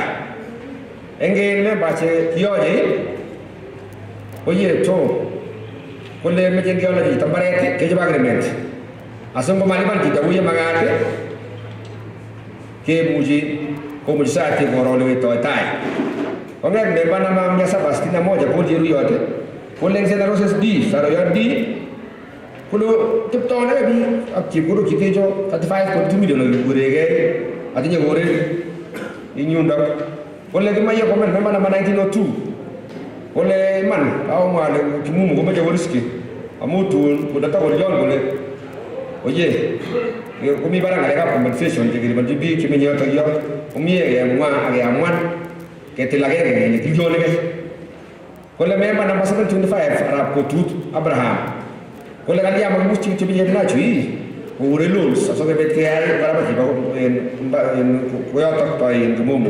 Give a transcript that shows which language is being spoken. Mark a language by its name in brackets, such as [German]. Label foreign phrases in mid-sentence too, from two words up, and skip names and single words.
[Kalenjin] Eng members chekiyoche oye pto kole meche keolchi chito mbaret kechob agreement asingomalipan chito kou yemakat kemuchi komuchi society koro ole wetoi tai. Kong'et [English] member number [Kalenjin] 761 Paul Cheruyot kole eng St. Roses D Saroyot D kole teptoi nake biik ak chepkondok chetecho 35.2 million nekikurekei atinye koret ing yundok. Kole kimache [English] comment member number [Kalenjin] 1902 kole iman akomwa ale Kimumu komeche koriski amu tun kotatokolion kole oye komi barak ng'alekab compensation chekilipanchi biik chemenye yotok yo komie kemwa akeamuan ketil agenge nekilionekei. Kole [English] member number [Kalenjin] 725 arap Kotut Abraham kole kalya makimuch chebichep Nachu kokure loans asikobit keyai barabara chebo koyotok bo Kimumu.